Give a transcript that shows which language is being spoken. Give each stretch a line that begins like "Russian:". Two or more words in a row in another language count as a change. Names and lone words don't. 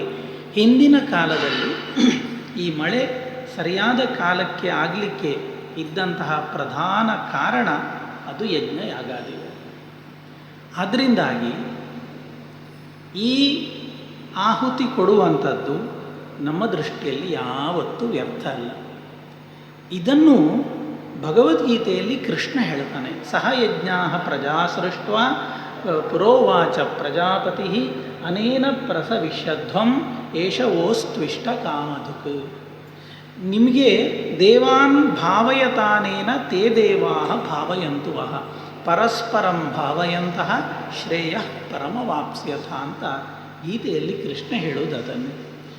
Kannada: ಹಿಂದಿನ ಕಾಲದಲ್ಲಿ ಈ ಮಳೆ ಸರಿಯಾದ ಕಾಲಕ್ಕೆ ಆಗಲಿಕ್ಕೆ ಇದ್ದಂತಹ ಪ್ರಧಾನ ಕಾರಣ ಅದು ಯಜ್ಞ ಯಾಗಾದಿಗಳು. ಅದರಿಂದಾಗಿ ಈ ಆಹುತಿ ಕೊಡುವಂಥದ್ದು ನಮ್ಮ ದೃಷ್ಟಿಯಲ್ಲಿ ಯಾವತ್ತೂ ವ್ಯರ್ಥ ಅಲ್ಲ. ಇದನ್ನು ಭಗವದ್ಗೀತೆಯಲ್ಲಿ ಕೃಷ್ಣ ಹೇಳ್ತಾನೆ.
Sanskrit: ಸಹ ಯಜ್ಞಾ ಪ್ರಜಾ ಸೃಷ್ಟ್ವಾ ಪುರೋವಾಚ ಪ್ರಜಾಪತಿ ಅನೇನ ಪ್ರಸವಿಷ್ಯಧ್ವಂ ಏಷವೋಸ್ತ್ವಿಷ್ಟ ಕಾಮಧುಕ್. ನಿಮಗೆ ದೇವಾನ್ ಭಾವಯತಾನೇನ ತೇ ದೇವಾ ಭಾವಯಂತು ವಃ ಪರಸ್ಪರಂ ಭಾವಯಂತಹ ಶ್ರೇಯ ಪರಮವಾಪ್ಸ್ಯಥ
Kannada: ಅಂತ ಗೀತೆಯಲ್ಲಿ ಕೃಷ್ಣ ಹೇಳೋದು ಅದನ್ನು.